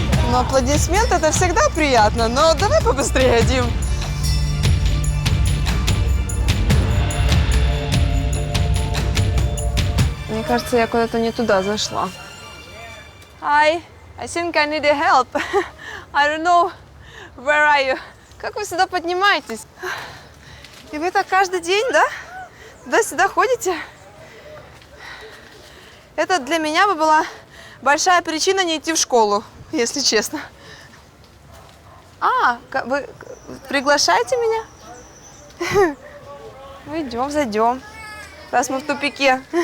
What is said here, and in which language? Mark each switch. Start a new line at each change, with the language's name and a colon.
Russian: Ну, аплодисменты это всегда приятно, но давай побыстрее, Дим. Мне кажется, я куда-то не туда зашла.
English: Hi, I think I need help. I don't know, where are you?
Russian: Как вы сюда поднимаетесь? И вы так каждый день, да? Туда-сюда ходите? Это для меня бы была большая причина не идти в школу, если честно. А, вы приглашаете меня? Ну, идем, зайдем. Раз мы в тупике.